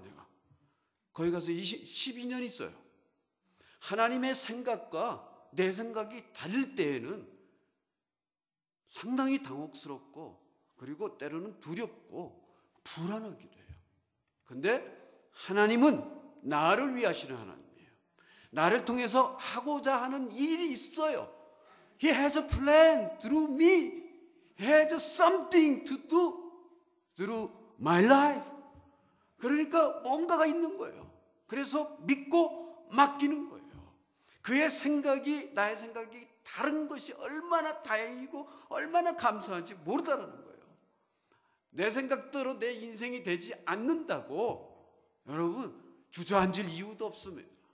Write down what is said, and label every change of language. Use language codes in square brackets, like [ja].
[ko] 내가 거기 가서 12년 있어요. 하나님의 생각과 내 생각이 다를 때에는 상당히 당혹스럽고, 그리고 때로는 두렵고 불안하기도 해요. 근데 하나님은 나를 위하시는 하나님이에요. 나를 통해서 하고자 하는 일이 있어요. [en] He has a plan through me. He has something to do through my life. [ko] 그러니까 뭔가가 있는 거예요. 그래서 믿고 맡기는 거예요. 그의 생각이 나의 생각이 다른 것이 얼마나 다행이고 얼마나 감사한지 모르다라는 거예요. 내 생각대로 내 인생이 되지 않는다고 여러분 주저앉을 이유도 없습니다.